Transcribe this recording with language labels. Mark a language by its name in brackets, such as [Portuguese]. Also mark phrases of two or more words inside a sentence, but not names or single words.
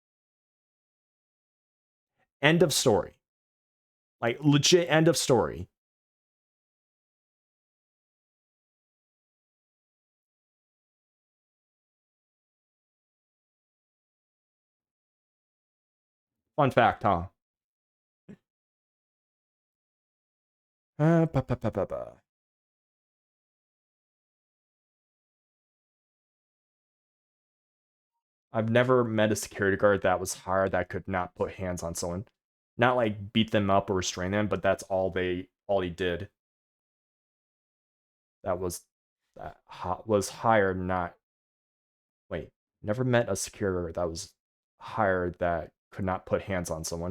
[English] End of story. Like legit end of story. Fun fact, huh? Ba, ba, ba, ba, ba. I've never met a security guard that was hired that could not put hands on someone. Not like beat them up or restrain them, but that's all he did. That was hired, not wait, never met a security guard that was hired that could not put hands on someone.